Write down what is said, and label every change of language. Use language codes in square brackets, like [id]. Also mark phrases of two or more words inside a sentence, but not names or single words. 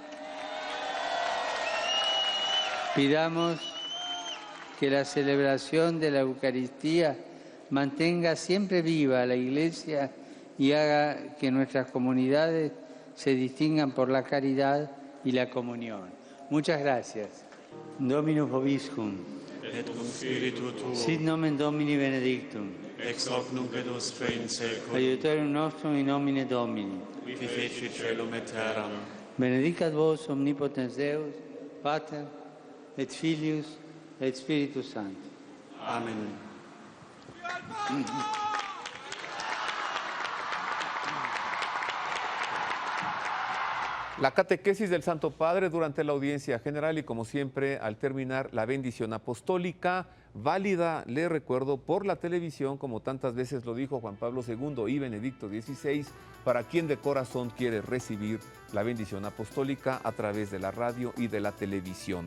[es] Pidamos que la celebración de la Eucaristía mantenga siempre viva a la Iglesia y haga que nuestras comunidades se distingan por la caridad y la comunión. Muchas gracias. [la] Dominus vobiscum. Et cum spiritu tuo. Sit nomen Domini benedictum. Ex hoc nunc et usque in saeculum. Aiutorium nostrum in nomine Domini. Qui feci caelum et terram. Benedicat vos omnipotens Deus, Pater et Filius et Spiritus Sanctus. Amen. [es] La catequesis del Santo Padre durante la audiencia general y, como siempre, al terminar, la bendición apostólica, válida, le recuerdo, por la televisión, como tantas veces lo dijo Juan Pablo II y Benedicto XVI, para quien de corazón quiere recibir la bendición apostólica a través de la radio y de la televisión.